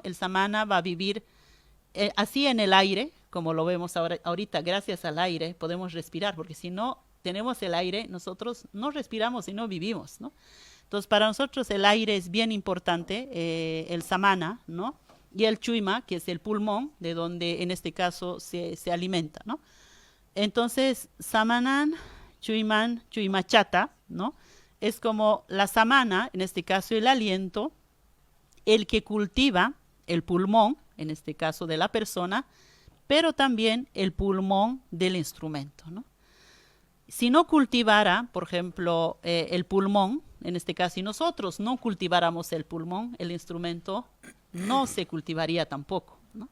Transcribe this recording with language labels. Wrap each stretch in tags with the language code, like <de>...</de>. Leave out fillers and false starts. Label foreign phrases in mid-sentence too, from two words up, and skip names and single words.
<es>El samana va a vivir así en el aire, como lo vemos ahorita, gracias al aire podemos respirar, porque si no tenemos el aire, nosotros no respiramos y no vivimos, ¿no? Entonces, para nosotros el aire es bien importante, el samana, ¿no? Y el chuima, que es el pulmón, de donde en este caso se alimenta, ¿no? Entonces,</es> <ay>samanan, chuiman, chuimachata,</ay> <es>¿no? Es como la samana, en este caso el aliento, el que cultiva el pulmón, en este caso de la persona, pero también el pulmón del instrumento, ¿no? Si no cultivara, por ejemplo, el pulmón, en este caso, si nosotros no cultiváramos el pulmón, el instrumento no se cultivaría tampoco, ¿no?</es>